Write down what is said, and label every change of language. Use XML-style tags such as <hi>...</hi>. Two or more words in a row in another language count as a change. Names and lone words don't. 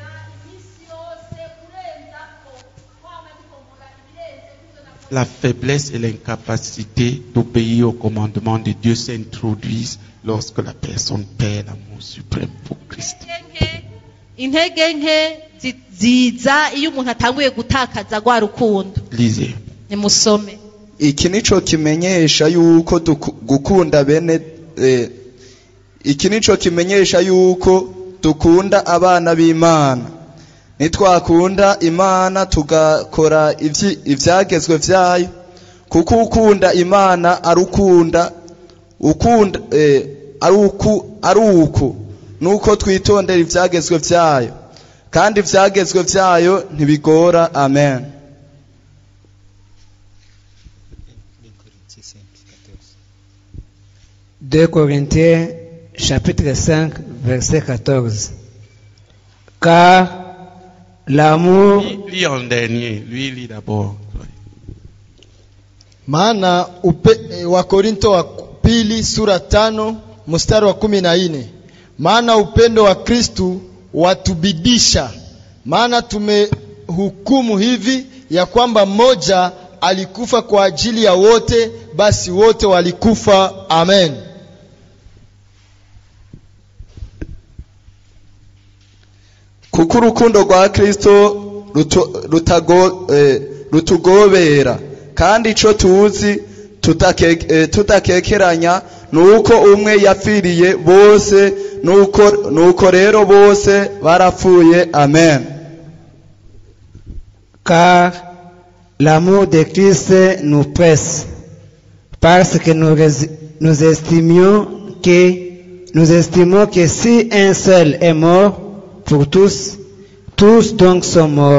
<fr>La faiblesse et l'incapacité d'obéir aux commandements de Dieu s'introduisent lorsque la personne perd l'amour suprême pour Christ. Lisez.</fr> <rn>Iki nico kimenyesha yuko gukunda bene iki nico kimenyesha yuko dukunda abana b'Imana. Nitwakunda Imana tugakora ivyagezwe vyayo, kuko ukunda Imana arukunda aruku nuko twitondera ivyagezwe vyayo, kandi ivyagezwe vyayo ntibigora. Amen.</rn> <fr>2 Corinthiens chapitre 5 verset 14. Car l'amour... Lis en dernier, lui lis d'abord.</fr> <sw>Maana Wakorinto wa pili sura 5 mstari wa 14. Maana upendo wa Kristu watubidisha, maana tumehukumu hivi ya kwamba mmoja alikufa kwa ajili ya wote, basi wote walikufa. Amen.</sw> <rn>Kuko urukundo rwa Kristo rutugobera, kandi ico tuzi tutakekeranya nuko umwe yapfiriye bose, nuko rero bose barapfuye. Amen.</rn> <fr>Car l'amour de Christ nous presse, parce que nous estimons que si un seul est mort pour tous, tous donc sont morts.</fr>